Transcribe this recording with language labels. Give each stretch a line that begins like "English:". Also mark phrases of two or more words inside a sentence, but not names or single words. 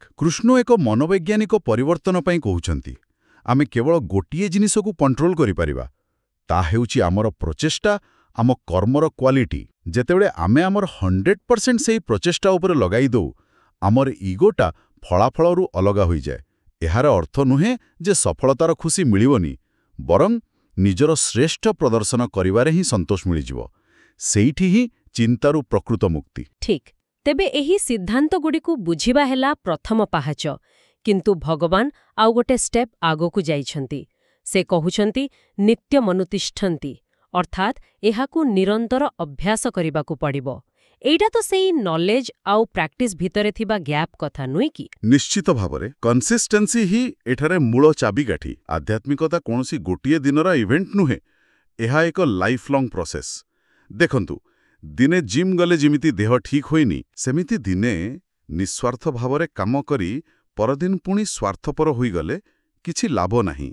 Odia: କୃଷ୍ଣ ଏକ ମନୋବୈଜ୍ଞାନିକ ପରିବର୍ତ୍ତନ ପାଇଁ କହୁଛନ୍ତି ଆମେ କେବଳ ଗୋଟିଏ ଜିନିଷକୁ କଣ୍ଟ୍ରୋଲ କରିପାରିବା, ତାହା ହେଉଛି ଆମର ପ୍ରଚେଷ୍ଟା, ଆମ କର୍ମର କ୍ୱାଲିଟି। ଯେତେବେଳେ ଆମେ ଆମର 100% ସେହି ପ୍ରଚେଷ୍ଟା ଉପରେ ଲଗାଇ ଦେଉ, ଆମର ଇଗୋଟା ଫଳାଫଳରୁ ଅଲଗା ହୋଇଯାଏ। ଏହାର ଅର୍ଥ ନୁହେଁ ଯେ ସଫଳତାର ଖୁସି ମିଳିବନି, ବରଂ ନିଜର ଶ୍ରେଷ୍ଠ ପ୍ରଦର୍ଶନ କରିବାରେ ହିଁ ସନ୍ତୋଷ ମିଳିଯିବ। ସେଇଠି ହିଁ ଚିନ୍ତାରୁ ପ୍ରକୃତ ମୁକ୍ତି। ठीक। ତେବେ ଏହି ସିଦ୍ଧାନ୍ତଗୁଡ଼ିକୁ ବୁଝିବା ହେଲା ପ୍ରଥମ ପାହାଚ, କିନ୍ତୁ ଭଗବାନ ଆଉ ଗୋଟେ ଷ୍ଟେପ ଆଗକୁ ଯାଉଛନ୍ତି। ସେ କହୁଛନ୍ତି ନିତ୍ୟମନୁତିଷ୍ଠନ୍ତି, ଅର୍ଥାତ୍ ଏହାକୁ ନିରନ୍ତର ଅଭ୍ୟାସ କରିବାକୁ ପଡ଼ିବ। ଏଇଟା ତ ସେଇ ନଲେଜ ଆଉ ପ୍ରାକ୍ଟିସ ଭିତରେ ଥିବା ଗ୍ୟାପ୍ କଥା ନୁହେଁ କି? ନିଶ୍ଚିତ ଭାବରେ କନସିଷ୍ଟେନ୍ସି ହିଁ ଏଠାରେ ମୂଳ ଚାବିକାଠି। ଆଧ୍ୟାତ୍ମିକତା କୌଣସି ଗୋଟିଏ ଦିନର ଇଭେଣ୍ଟ ନୁହେଁ, ଏହା ଏକ
English: life long process.
Odia: ଦେଖନ୍ତୁ, ଦିନେ ଜିମ୍ ଗଲେ ଯେମିତି ଦେହ ଠିକ୍ ହୋଇନି, ସେମିତି ଦିନେ ନିଃସ୍ୱାର୍ଥ ଭାବରେ କାମ କରି ପରଦିନ ପୁଣି ସ୍ୱାର୍ଥପର ହୋଇଗଲେ କିଛି ଲାଭ ନାହିଁ।